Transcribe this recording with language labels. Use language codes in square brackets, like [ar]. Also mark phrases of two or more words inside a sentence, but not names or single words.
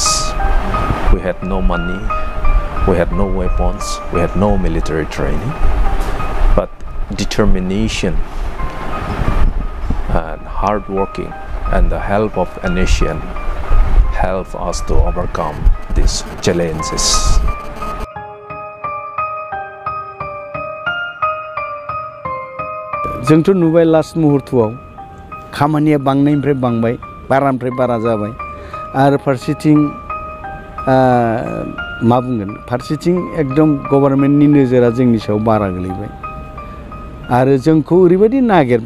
[en] We had no money, we had no weapons, we had no military training, but determination and hard working and the help of a nation helped us to overcome these challenges. [brx] जोंथ' नुबाय लास्ट मुहूर्तआव खामानिया बांनायनिफ्राय बांबाय बारानिफ्राय बारा जाबाय आरो फारसेथिं मा बुंगोन फारसेथिं एकदम गभर्नमेन्टनि नोजोरा जोंनि सायाव बारा गोलैबाय आरो जोंखौ ओरैबायदि नागिरबाय